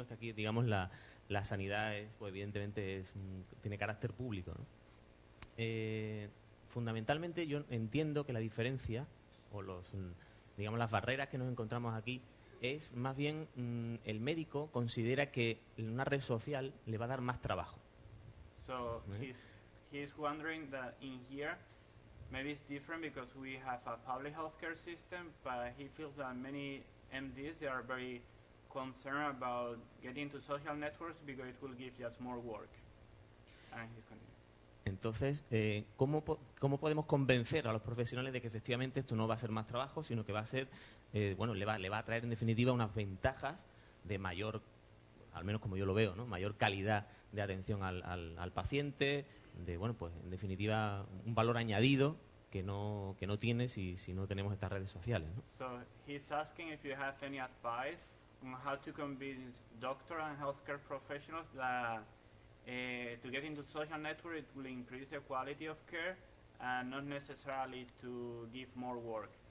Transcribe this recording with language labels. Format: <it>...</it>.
<es>Es que aquí, digamos, la sanidad es, pues, evidentemente tiene carácter público, ¿no? Fundamentalmente yo entiendo que la diferencia, o digamos, las barreras que nos encontramos aquí, es más bien el médico considera que una red social le va a dar más trabajo.</es> <en>So he's wondering that in here maybe it's different because we have a public healthcare system, but he feels that many MDs they are very concerned about getting to social networks because it will give us more work. And he's continuing.</en> <es>Entonces, ¿cómo podemos convencer a los profesionales de que efectivamente esto no va a ser más trabajo, sino que va a ser, bueno, le va a traer en definitiva unas ventajas de mayor, al menos como yo lo veo, ¿no? Mayor calidad de atención al paciente, de, bueno, pues en definitiva un valor añadido que no tiene si no tenemos estas redes sociales, ¿no?</es> <en>So he's asking if you have any advice on how to convince doctors and healthcare professionals that to get into social network it will increase the quality of care and not necessarily to give more work.</en>